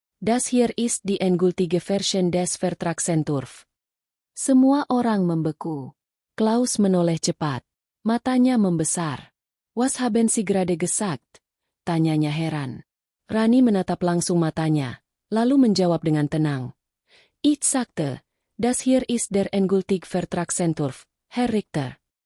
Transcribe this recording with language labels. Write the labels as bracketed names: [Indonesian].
[German] Das hier ist die endgültige Version des Vertragsentwurf. [Indonesian] Semua orang membeku. Klaus menoleh cepat. Matanya membesar. [German] Was haben Sie gerade gesagt? [Indonesian] Tanyanya heran. Rani menatap langsung matanya, lalu menjawab dengan tenang. [German] Ich sagte, das hier ist der endgültige Vertragsentwurf, Herr Richter.